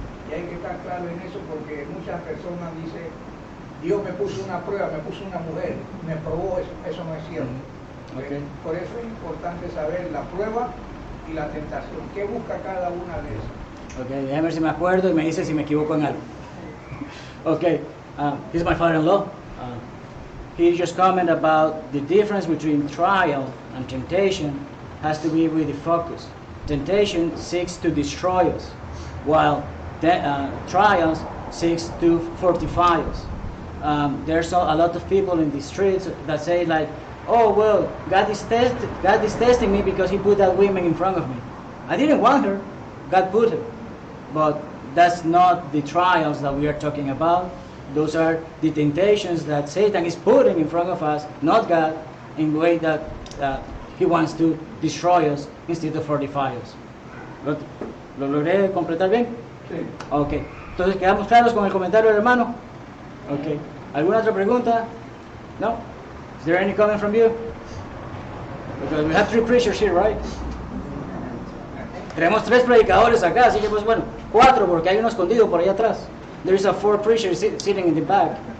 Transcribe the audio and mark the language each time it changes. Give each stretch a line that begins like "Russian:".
Spanish: Y hay que estar claro en eso porque muchas personas dicen, Dios me puso una prueba, me puso una mujer, me probó, eso no es cierto.
English: Okay.
Spanish: Por eso es importante saber la prueba y la tentación. ¿Qué busca cada una de esas? Okay, déjame ver si me acuerdo y me dice si me equivoco en algo.
English: Okay, he's my father-in-law. He just commented about the difference between trial and temptation has to be with the focus. Temptation seeks to destroy us, while trials seeks to fortify us. There's a lot of people in the streets that say like, oh well, God is testing me because he put that woman in front of me. I didn't want her, God put her. But that's not the trials that we are talking about. Those are the temptations that Satan is putting in front of us, not God, in the way that he wants to destroy us instead of fortify us.
Spanish: ¿Lo logré completar bien? Sí. Ok. Entonces, ¿quedamos claros con el comentario del hermano? Ok. ¿Alguna otra pregunta? No?
English: Is there any comment from you? Because we have 3 preachers here, right?
Spanish: Tenemos 3 predicadores acá, así que pues bueno, 4 porque hay uno escondido por allá atrás.
English: There is a 4th preacher sitting in the back.